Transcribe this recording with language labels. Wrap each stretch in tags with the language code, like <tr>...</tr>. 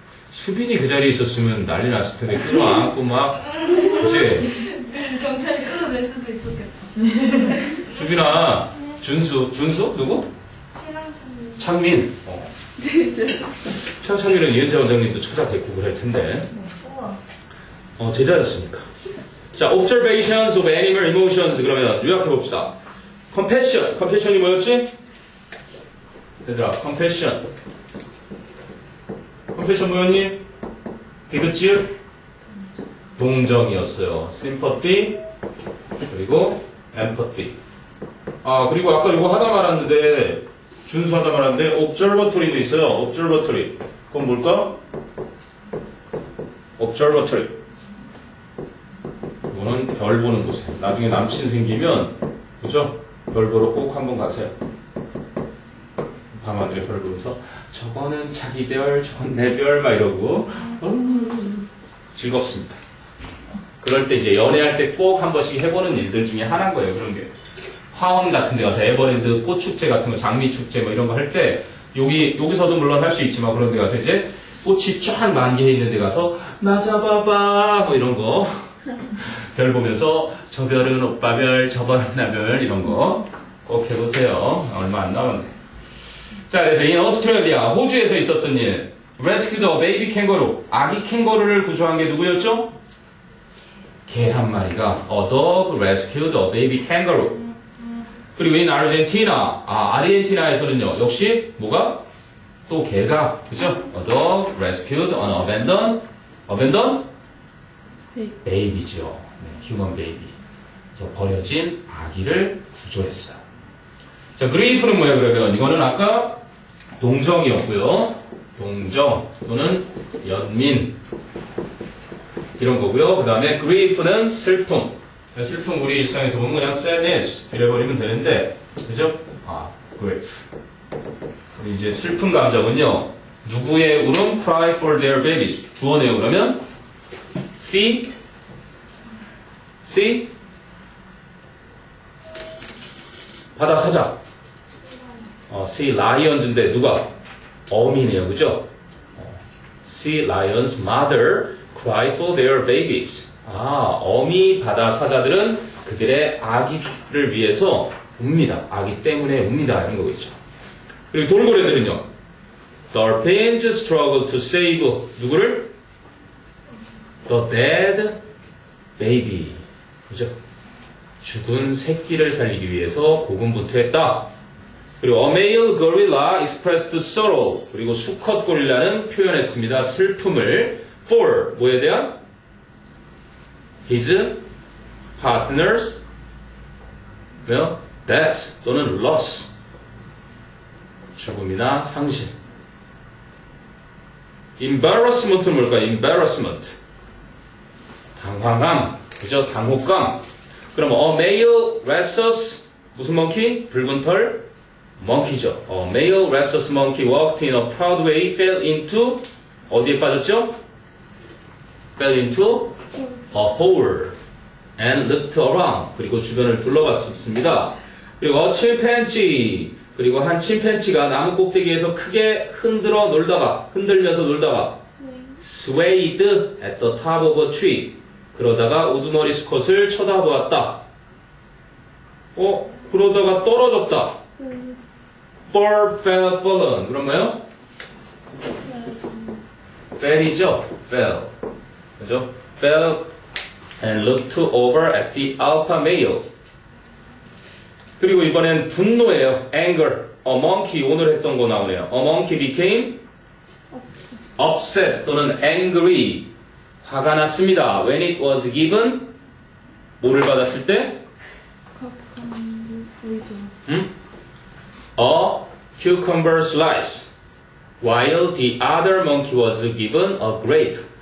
<ko>수빈이 그 자리에 있었으면 난리 났을 텐데 끌어안고 막 그치? 경찰이 끌어낼 수도 있었겠다. 수빈아 준수? 누구? 창민 창민은 이현재 원장님도 찾아뵙고 그럴 텐데 우와. 제자였으니까. 자,</ko> <en>observations of animal emotions</en> <ko>그러면 요약해봅시다. compassion이 뭐였지? 얘들아, compassion 뭐였니? 디귿지읒 동정이었어요.</ko> <en>sympathy</en> <ko>그리고</ko> <en>empathy.</en> <ko>그리고 아까 이거 하다 말았는데 준수 하다 말았는데 observatory도 있어요. observatory 그건 뭘까? observatory 이거는 별 보는 곳에 나중에 남친 생기면 그죠? 별 보러 꼭 한번 가세요. 밤하늘에 별 보면서 저거는 자기 별, 저건 내 별 막 이러고 즐겁습니다. 그럴 때 이제 연애할 때 꼭 한 번씩 해보는 일들 중에 하나인 거예요. 그런 게 화원 같은 데 가서 에버랜드 꽃축제 같은 거 장미축제 뭐 이런 거 할 때 여기서도 물론 할 수 있지만 그런 데 가서 이제 꽃이 쫙 만개해 있는 데 가서 나 잡아봐 뭐 이런 거 별 보면서 저 별은 오빠 별, 저 별은 나 별 이런 거 꼭 해보세요. 얼마 안 남았네. 자, 그래서</ko> <en>in Australia</en> <ko>호주에서 있었던 일</ko> <en>rescued a baby kangaroo</en> <ko>아기 캥거루를 구조한 게 누구였죠? 개 한 마리가</ko> <en>a dog rescued a baby kangaroo.</en> <ko>그리고</ko> <en>in Argentina</en> <ko>아르헨티나에서는요 역시 뭐가? 또 개가 그죠?</ko> <en>A dog rescued an abandoned baby</en> <ko>죠. 네,</ko> <en>human baby.</en> <ko>그래서 버려진 아기를 구조했어요. 자, grief는 뭐야 그러면? 이거는 아까 동정이었고요. 동정 또는 연민 이런 거고요. 그 다음에 grief는 슬픔. 슬픔 우리 일상에서 보면 그냥 sadness 이래버리면 되는데 그죠?</ko> <en>grief.</en> <ko>우리 이제 슬픈 감정은요. 누구의 울음?</ko> <en>cry for their babies.</en> <ko>주어네요. 그러면 see 바다 사자. sea lions인데 누가? 어미네요. 그죠?</ko> <en>sea lions mother cry for their babies.</en> <ko>어미 바다 사자들은 그들의 아기를 위해서 웁니다. 아기 때문에 웁니다. 이런 거겠죠. 그리고 돌고래들은요.</ko> <en>Dolphins struggle to save</en> <ko>누구를?</ko> <en>The dead baby.</en> <ko>그죠? 죽은 새끼를 살리기 위해서 고군분투했다. 그리고</ko> <en>a male gorilla expressed sorrow.</en> <ko>그리고 수컷 고릴라는 표현했습니다. 슬픔을 for 뭐에 대한?</ko> <en>his partner's death 또는 loss.</en> <ko>죽음이나 상실. embarrassment은 뭘까요? embarrassment. 당황함. 그죠? 당혹감. 그럼</ko> <en>a male rhesus</en> <ko>무슨</ko> <en>monkey?</en> <ko>붉은 털 monkey죠.</ko> <en>A male rhesus monkey walked in a proud way, fell into</en> <ko>어디에 빠졌죠?</ko> <en>fell into a hole and looked around.</en> <ko>그리고 주변을 둘러봤습니다. 그리고 a chimpanzee 그리고 한 침팬지가 나무 꼭대기에서 크게 흔들려서 놀다가</ko> <en>swayed at the top of a tree.</en> <ko>그러다가 우두머리 수컷을 쳐다보았다. 그러다가 떨어졌다. fall, fell, fallen. 그런가요? fell이죠? fell. 그죠?</ko> <en>fell and looked over at the alpha male.</en> <ko>그리고 이번엔 분노예요.</ko> <en>anger.</en> <ko>A monkey 오늘 했던 거 나오네요.</ko> <en>A monkey became upset 또는 angry.</en> <ko>화가 났습니다.</ko> <en>When it was given</en> <ko>뭐를 받았을 때?</ko> <en>A cucumber slice. While the other monkey was given a grape.</en>